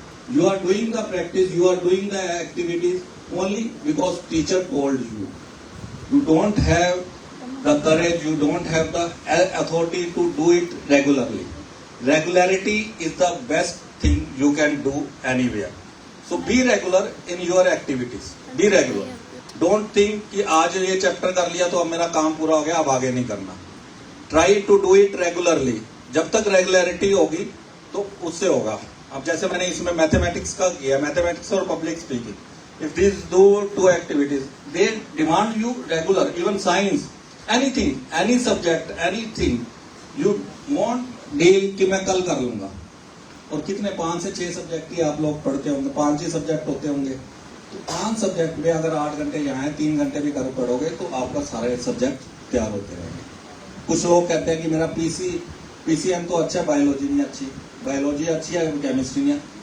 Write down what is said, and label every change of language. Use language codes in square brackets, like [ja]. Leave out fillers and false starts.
[en] You are doing the practice, you are doing the activities only because teacher told you. You don't have the courage, you don't have the authority to do it regularly. Regularity is the best thing you can do anywhere. So be regular in your activities. Be regular. Don't think [hi] कि आज ये chapter कर लिया तो अब मेरा काम पूरा हो गया, अब आगे नहीं करना. [en] Try to do it regularly. [hi] जब तक रेगुलरिटी होगी तो उससे होगा. अब जैसे मैंने इसमें मैथमेटिक्स का किया, मैथमेटिक्स और public speaking. [en] If these two activities, they demand you regular. Even science, anything, any subject, anything, you won't deal [hi] कि मैं कल कर लूंगा. और कितने 5 से 6 सब्जेक्ट ही आप लोग पढ़ते होंगे, 5 ही सब्जेक्ट होते होंगे. तो 5 सब्जेक्ट में अगर 8 घंटे यहाँ है, 3 घंटे भी कर पढ़ोगे तो आपका सारे सब्जेक्ट तैयार होते रहेंगे. कुछ लोग कहते हैं कि मेरा पीसीएम तो अच्छा, बायोलॉजी नहीं अच्छी, बायोलॉजी अच्छी है, केमिस्ट्री नहीं है.